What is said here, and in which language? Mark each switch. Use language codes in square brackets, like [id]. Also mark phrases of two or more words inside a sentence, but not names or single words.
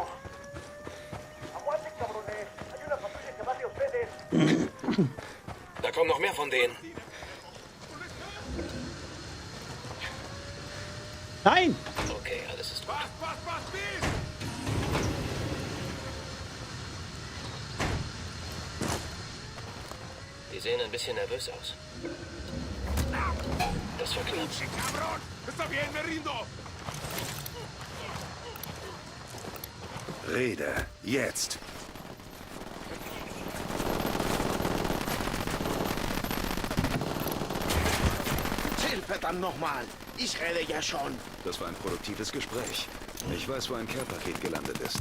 [es] ¡Aguanten, cabrones! Hay una patrulla que va hacia ustedes. [de] Da kommen noch mehr von denen. Nein! Okay, alles ist gut. Die sehen ein bisschen nervös aus. Das war klar. [es] ¡Cabrón! ¡Está bien, me rindo! [de] Rede, jetzt. Chill, verdammt nochmal. Ich rede ja schon. Das war ein produktives Gespräch. Ich weiß, wo ein Care-Paket gelandet ist.